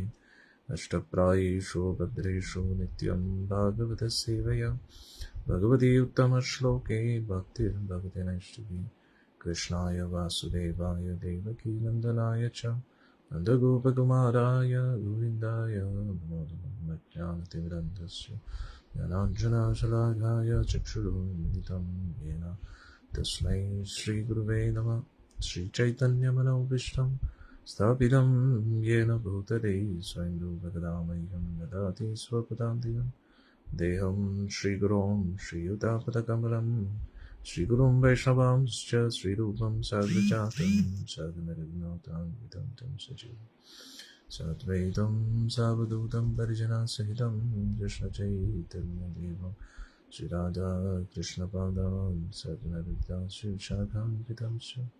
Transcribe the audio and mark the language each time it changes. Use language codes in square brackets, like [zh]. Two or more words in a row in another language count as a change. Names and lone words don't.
[sa] അഷ്ടപ്രായേഷു ഭദ്രേഷു നിത്യം ഭാഗവതസേവയാ ഭഗവതി ഉത്തമശ്ലോകേ ഭക്തിർഭവതി നൈഷ്ഠികി. കൃഷ്ണായ വാസുദേവായ ദേവകീ നന്ദനായ ച നന്ദഗോപകുമാരായ ഗോവിന്ദായ നമോ നമഃ. ജ്ഞാനതിമിരന്ധസ്യ ജ്ഞാനാഞ്ജനശലാഘായ ചക്ഷുരുन्मिलितं येन तस्मै श्रीगुरुवे नमः. श्रीचैतन्यमनोभीष्टं स्थापितं येन भूतले स्वयं रूपकदामह्यं ददाति स्वपदान्तिकं. देहं श्रीगुरों श्रीयुतापदकमलं श्रीगुरुं वैष्णवांश्च श्रीरूपं साग्रजातं साग्ररघुनाथान्वितं तं सजीवं साद्वैतं सावधूतं परिजनसहितं कृष्णचैतन्यदेवं श्रीराधा कृष्णपादान् सद्गुणविद्याश्रीशाखान्वितं च.